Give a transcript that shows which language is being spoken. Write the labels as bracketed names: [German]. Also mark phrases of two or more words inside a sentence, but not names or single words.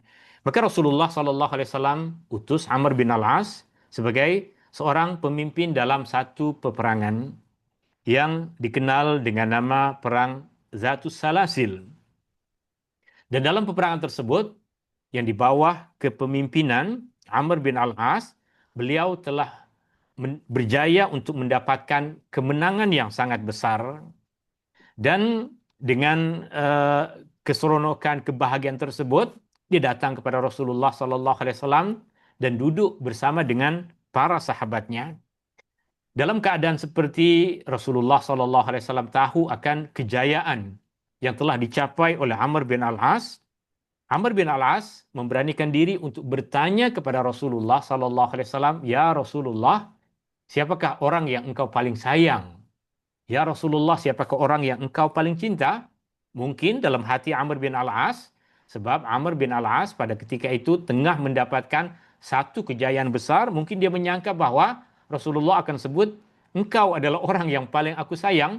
[Malay] Maka Rasulullah [Arabic] صلى الله عليه وسلم [Malay] utus Amr bin Al-As sebagai seorang pemimpin dalam satu peperangan yang dikenal dengan nama Perang Zatus Salasil. Dan dalam peperangan tersebut, yang di bawah kepemimpinan Amr bin Al-As, beliau telah berjaya untuk mendapatkan kemenangan yang sangat besar. Dan dengan keseronokan, kebahagiaan tersebut, dia datang kepada Rasulullah [Arabic] صلى الله عليه وسلم [Malay] dan duduk bersama dengan para sahabatnya. Dalam keadaan seperti Rasulullah [Arabic] صلى الله عليه وسلم [Malay] tahu akan kejayaan yang telah dicapai oleh Amr bin Al-As, Amr bin Al-As memberanikan diri untuk bertanya kepada Rasulullah [Arabic] صلى الله عليه وسلم, "يا رسول الله, [Malay] siapakah orang yang engkau paling sayang? [Arabic] يا رسول الله, [Malay] siapakah orang yang engkau paling cinta?" Mungkin dalam hati Amr bin Al-As, sebab Amr bin Al-As pada ketika itu tengah mendapatkan satu kejayaan besar, mungkin dia menyangka bahwa Rasulullah akan sebut, "Engkau adalah orang yang paling aku sayang."